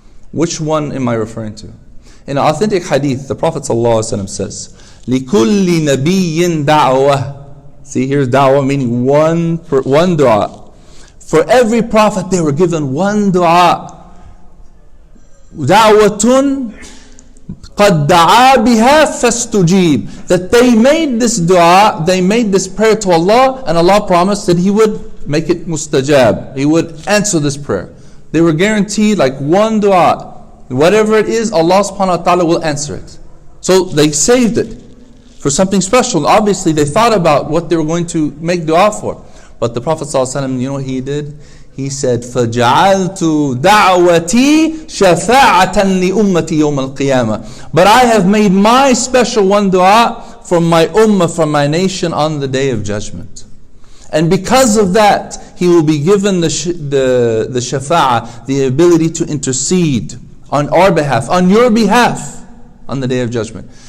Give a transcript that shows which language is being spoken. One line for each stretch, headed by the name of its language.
English: Which one am I referring to? In an authentic hadith, the Prophet sallallahu alaihi wasallam says,
Arabic: لِكُلِّ نَبِيٍّ دَعْوَةٍ.
English: See, here's da'wah, meaning one dua. For every prophet they were given one dua.
Arabic: Da'watun قَدْ دَعَا بِهَا فَاسْتُجِيبْ.
English: That they made this dua, they made this prayer to Allah, and Allah promised that He would make it mustajab. He would answer this prayer. They were guaranteed like one dua. Whatever it is, Allah subhanahu wa ta'ala will answer it. So they saved it for something special. Obviously they thought about what they were going to make dua for. But the Prophet ﷺ, you know what he did? He said,
Arabic: فَجَعَلْتُ دَعْوَتِي شَفَاعَةً لِأُمَّتِي يَوْمَ الْقِيَامَةِ.
English: But I have made my special one dua for my ummah, for my nation on the day of judgment. And because of that, he will be given the shafa'ah, the ability to intercede on our behalf, on your behalf, on the day of judgment.